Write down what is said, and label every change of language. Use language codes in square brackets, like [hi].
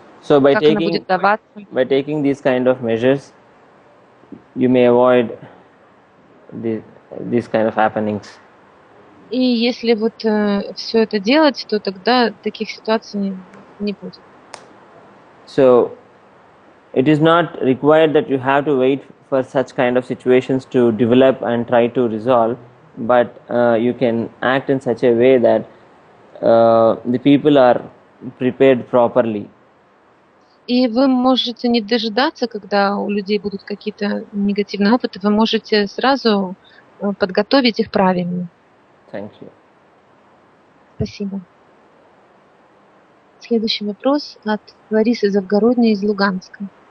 [en] so by [ru] как она будет даваться. [en] By taking these kind of measures, you may avoid these kind of happenings. [ru] И если вот все это делать, то тогда таких ситуаций не будет. [en] So it is not required that you have to wait for such kind of situations to develop and try to resolve, but you can act in such a way that the people are prepared properly. [ru] И вы можете не дожидаться, когда у людей будут какие-то негативные опыты, вы можете сразу подготовить их правильно. [en] Thank you. [ru] Спасибо. Следующий вопрос от Ларисы Завгородней из Луганска.